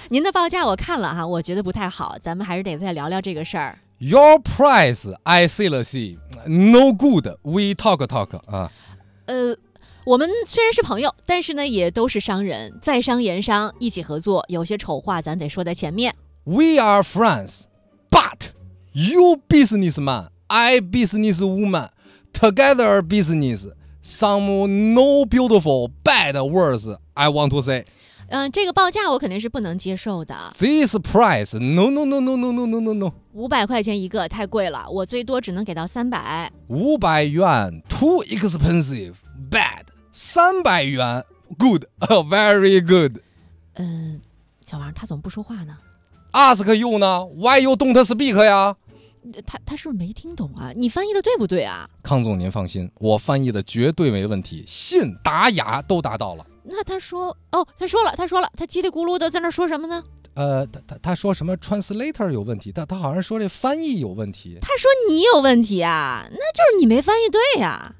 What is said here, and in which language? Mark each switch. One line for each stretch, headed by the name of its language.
Chinese: 您的报价我看了哈、我觉得不太好，咱们还是得再聊聊这个事儿。
English: Your price, I see the sea. No good. We talk talk.
Chinese: 我们虽然是朋友，但是呢，也都是商人，在商言商，一起合作。有些丑话咱得说在前面。
English: We are friends, but you businessman, I businesswoman, together business. Some no beautiful bad words I want to say.
Chinese: 这个报价我肯定是不能接受的。
English: This price, no.
Chinese: 500块钱一个太贵了，我最多只能给到300。
English: 500元 too expensive, bad. 300元 good, very good.
Chinese: 小王他怎么不说话呢
English: ？Ask you 呢 ？Why you don't speak 呀？
Chinese: 他是不是没听懂啊？你翻译的对不对啊？康总您放心，我翻译的绝对没问题，信达雅都达到了。那他说哦，他说了，他叽里咕噜的在那说什么呢？他说什么 translator 有问题，但他好像说这翻译有问题。他说你有问题啊，那就是你没翻译对呀、啊。